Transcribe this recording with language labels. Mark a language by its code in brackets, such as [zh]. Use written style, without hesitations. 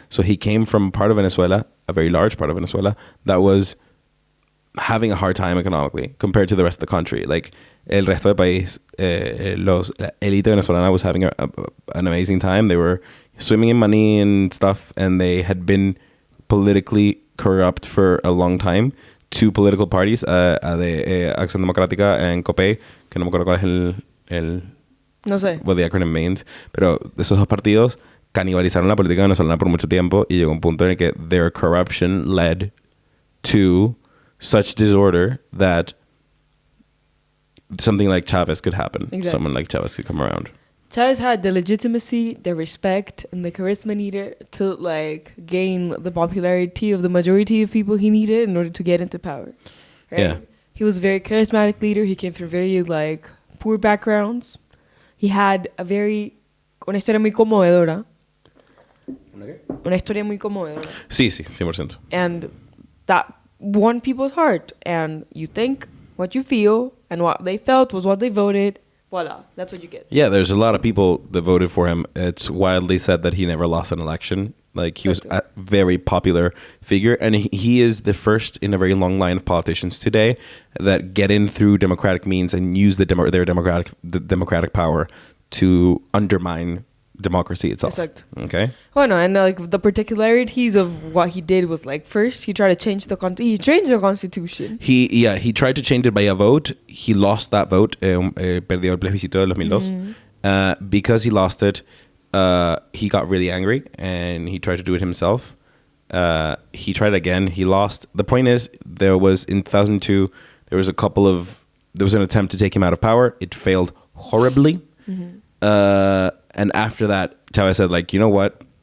[en] So he came from part of Venezuela, a very large part of Venezuela, that was having a hard time economically compared to the rest of the country. [es] Like, el resto del país, la élite venezolana [en] was having an amazing time. They were swimming in money and stuff, and they had been politically corrupt for a long time. Two political parties, [es] de Acción Democrática and COPEI, que no me acuerdo cuál es el no sé. [en] What the acronym means, [es] pero esos dos partidos canibalizaron la política venezolana por mucho tiempo y llegó un punto en el que [en] their corruption led to such disorder that something like Chavez could happen. Exactly. Someone like Chavez could come around. Chavez had the legitimacy, the respect, and the charisma needed to like gain the popularity of the majority of people he needed in order to get into power. Right? Yeah. He was a very charismatic leader. He came from very like poor backgrounds. He had [es] una historia muy conmovedora. Una historia muy conmovedora. Sí, 100%. [en] And that won people's heart. And you think what you feel and what they felt was what they voted. Voila, that's what you get. Yeah, there's a lot of people that voted for him. It's widely said that he never lost an election. Like, he was a very popular figure. And he is the first in a very long line of politicians today that get in through democratic means and use their democratic power to undermine democracy itself. [es] Exacto. [en] Okay. [es] Bueno, [en] and like the particularities of what he did was like, first he tried to change the constitution. He tried to change it by a vote. He lost that vote. [es] Perdió el plebiscito de 2002. Mm-hmm. [en] Because he lost it, he got really angry and he tried to do it himself. He tried again. He lost. The point is, in 2002, there was an attempt to take him out of power. It failed horribly. Mm-hmm. And after that, Chavez said, like, you know what?